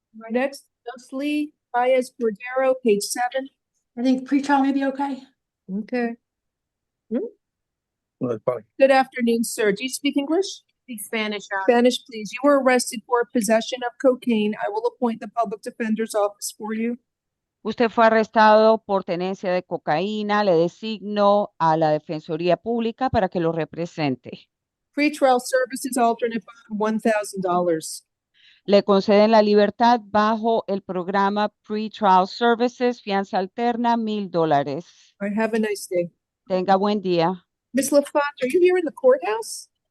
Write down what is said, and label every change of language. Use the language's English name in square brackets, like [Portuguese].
[English] Next, Leslie Baez Cordero, page 7. I think pretrial may be okay. Okay. Well, fine. Good afternoon, sir. Do you speak English? Speak Spanish, Your Honor. Spanish, please. You were arrested for possession of cocaine. I will appoint the public defender's office for you. [Spanish] Usted fue arrestado por tenencia de cocaína. Le designo a la Defensoría Pública para que lo represente. [English] Pretrial services alternate bond, $1,000. [Spanish] Le conceden la libertad bajo el programa Pretrial Services, fianza alterna, $1,000. [English] All right, have a nice day. [Spanish] Tenga buen día. [English] Ms. LaFont, are you here in the courthouse?